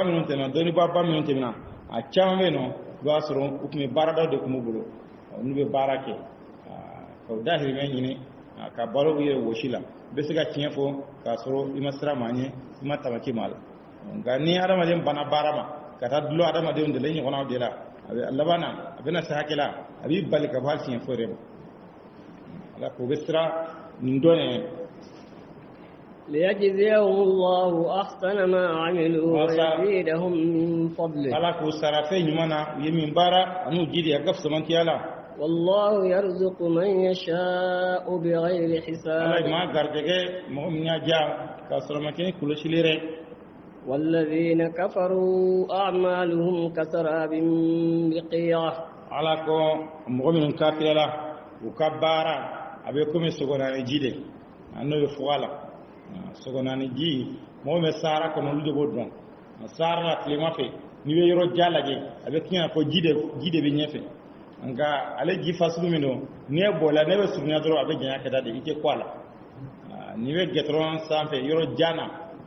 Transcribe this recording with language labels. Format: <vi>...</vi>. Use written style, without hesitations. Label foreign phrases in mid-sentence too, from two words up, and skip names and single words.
<bm>minnu tɛmɛna dɔnnibaba minnu tɛmɛna a caman bɛ yen nɔ i b'a sɔrɔ u tun bɛ baaradaw de tun b'u bolo n'u bɛ baara kɛ ka u dahirimɛ ɲini ka balo u yɛrɛ wɔsi la bɛ se ka tiɲɛ fɔ k'a sɔrɔ i ma siran maa ɲɛ i ma tamaki maa la nka ni adamaden banna baara ma ka taa dulon adamadenw de la i ɲɔgɔnnaw de la a laban na a bɛna se hakɛ la a b'i bali ka bɔ hali tiɲɛ foyi yɛrɛ ma ala k'o bɛ siran nin dɔn ye</bm> <ar>ليجزيهم الله أحسن ما عملوا ويزيدهم من فضله</ar> <bm>ala k'u sara fɛn ɲuman na u ye min baara ani u jiri a ka fisa man tiya la</bm> <ar>والله يرزق من يشاء بغير حساب</ar> <bm>ala ye maa garijɛgɛ mɔgɔ min y'a diya k'a sɔrɔ ma kɛ ni kɔlɔsili yɛrɛ</bm> <ar>والذين كفروا أعمالهم كسراب بقيعة</ar> <bm>ala ko mɔgɔ minnu kafira la u ka baara a bɛ komi sɔgɔnaani ji de n'o bɛ fug a la sɔgɔnaani ji mɔgɔ bɛ sahara kɔnɔ olu de b'o dɔn sahara la tilema fɛ n'i bɛ yɔrɔ ja lajɛ a bɛ kɛ fɔ ji de bɛ ɲɛfɛ nka ale ji fasugu min don n'i ye bɔla ne bɛ surunya dɔrɔn a bɛ janya ka da de i tɛ kɔ a la n'i bɛ gɛtɔrɔn sanfɛ yɔrɔ jan na a</bm>